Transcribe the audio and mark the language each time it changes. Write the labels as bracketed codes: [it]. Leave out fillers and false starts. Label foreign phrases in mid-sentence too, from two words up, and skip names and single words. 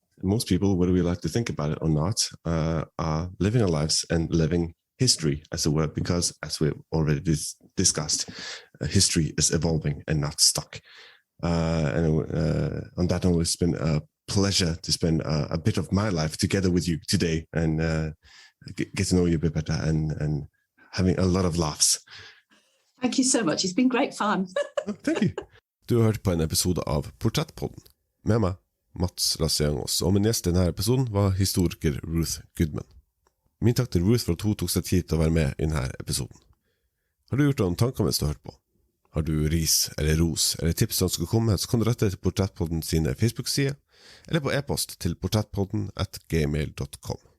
[en] most people, whether we like to think about it or not, are living our lives and living history, as it were, because, as we already discussed, history is evolving and not stuck. And on that note, it's been a pleasure to spend a bit of my life together with you today and get to know you a bit better and having a lot of laughs. Thank you so much. It's been great fun. Thank you. [no] Du har hørt på en episode av Portrettpodden med meg, Mats Lassiangos, og min gjest i denne episoden var historiker Ruth Goodman. Min takk til Ruth for at hun tok seg tid til å være med i denne episoden. Har du gjort noen tanker mens du har hørt på? Har du ris eller ros eller tips som skal komme, så kan du rette til Portrettpodden sine Facebook-sider, eller på e-post til portrettpodden@gmail.com.